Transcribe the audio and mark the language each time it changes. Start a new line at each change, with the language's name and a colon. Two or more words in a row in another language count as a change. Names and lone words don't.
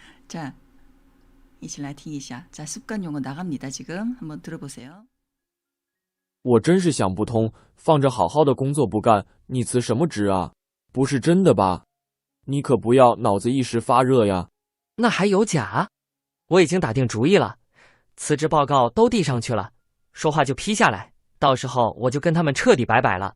Korean: 자,
Chinese: 一起来听一下.
Korean: 자, 습관 용어 나갑니다. 지금 한번 들어보세요.
Chinese: 我真是想不通，放着好好的工作不干，你辞什么职啊？不是真的吧？你可不要脑子一时发热呀。那还有假？我已经打定主意了，辞职报告都递上去了，说话就批下来，到时候我就跟他们彻底拜拜了。